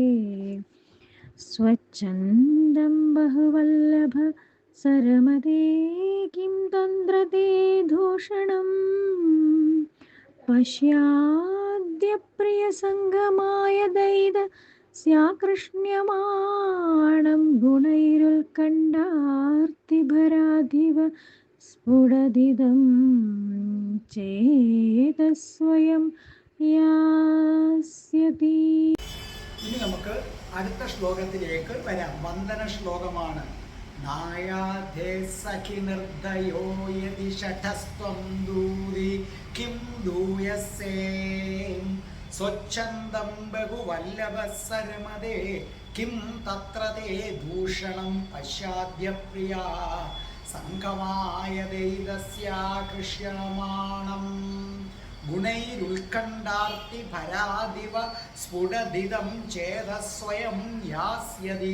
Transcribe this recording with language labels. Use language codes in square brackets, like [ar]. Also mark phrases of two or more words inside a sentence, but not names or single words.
[sa] स्वच्छन्दं बहुवल्लभ सरमदे किं तन्द्रते दूषणं पश्याद्य प्रियसङ्गमाय दैद स्याकृष्ण्यमाणं गुणैरुत्कण्ठार्तिभराधिव സ്ഫുടദിദം ചേതസ്വയം യാസ്യതി. [ml] ഇനി നമുക്ക് അടുത്ത ശ്ലോകത്തിലേക്ക് വരാം. വന്ദന ശ്ലോകമാണ്. [sa] നായാധേ സഖി നിർദ്ദയോ യദി ഷഠസ്ത്വം ദൂതി കിം ദൂയസേ സ്വച്ഛന്ദം ബഹുവല്ലഭസരമദേ കിം തത്ര തേ ദൂഷണം പശ്യാദ്യ പ്രിയാ സംഗമായ ദൈതസ്യാകൃഷ്യമാണം ഗുണൈരുൽക്കണ്ഠാർത്തി ഭരാദിവ സ്ഫുടദിദം ചേതസ്വയം യാസ്യതി.